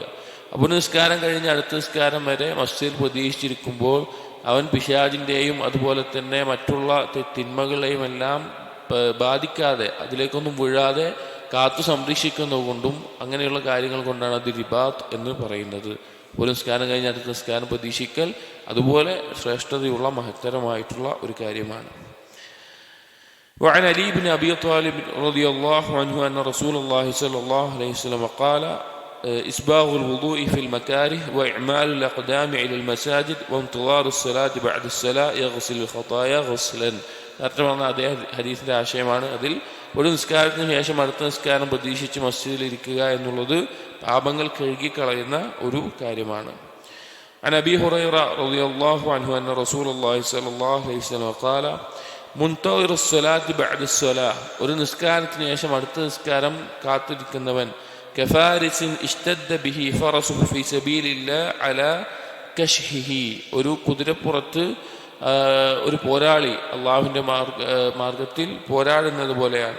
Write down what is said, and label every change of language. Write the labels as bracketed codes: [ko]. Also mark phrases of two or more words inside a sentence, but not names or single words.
[ml] അപ്പോൾ നിസ്കാരം കഴിഞ്ഞ് അടുത്ത നിസ്കാരം വരെ മസ്ജിദിൽ പ്രതീക്ഷിച്ചിരിക്കുമ്പോൾ അവൻ പിശാചിൻ്റെയും അതുപോലെ തന്നെ മറ്റുള്ള തിന്മകളെയും എല്ലാം ബാധിക്കാതെ അതിലേക്കൊന്നും വീഴാതെ കാത്തു സംരക്ഷിക്കുന്നത് കൊണ്ടും അങ്ങനെയുള്ള കാര്യങ്ങൾ കൊണ്ടാണ് അത് റിബാത്ത് എന്ന് പറയുന്നത്. ഒരു നിസ്കാരം കഴിഞ്ഞ് അടുത്ത നിസ്കാരം പ്രതീക്ഷിക്കൽ അതുപോലെ ശ്രേഷ്ഠതയുള്ള മഹത്തരമായിട്ടുള്ള ഒരു കാര്യമാണ്. [ar] وعن علي بن أبي طالب رضي الله عنه أن رسول الله صلى الله عليه وسلم قال إسباغ الوضوء في المكاره وإعمال الأقدام إلى المساجد وانتظار الصلاة بعد الصلاة يغسل الخطايا غسلا. [ml] നേരത്തെ പറഞ്ഞ അതേ ഹദീസിൻ്റെ ആശയമാണ്. അതിൽ ഒരു നിസ്കാരത്തിന് ശേഷം അടുത്ത നിസ്കാരം പ്രതീക്ഷിച്ച് മസ്ജിദിൽ ഇരിക്കുക എന്നുള്ളത് പാപങ്ങൾ കഴുകിക്കളയുന്ന ഒരു കാര്യമാണ്. [ar] عن أبي هريرة رضي الله عنه أن رسول الله صلى الله عليه وسلم قال منتظر الصلاة بعد الصلاة. [ml] ഒരു നിസ്കാരത്തിന് ശേഷം അടുത്ത നിസ്കാരം കാത്തിരിക്കുന്നവൻ [ar] كفارس اشتد به فرسه في سبيل الله على كشحه. [ml] ഒരു കുതിരപ്പുറത്ത് ഒരു പോരാളി അള്ളാഹുവിൻ്റെ മാർഗത്തിൽ പോരാടുന്നത് പോലെയാണ്.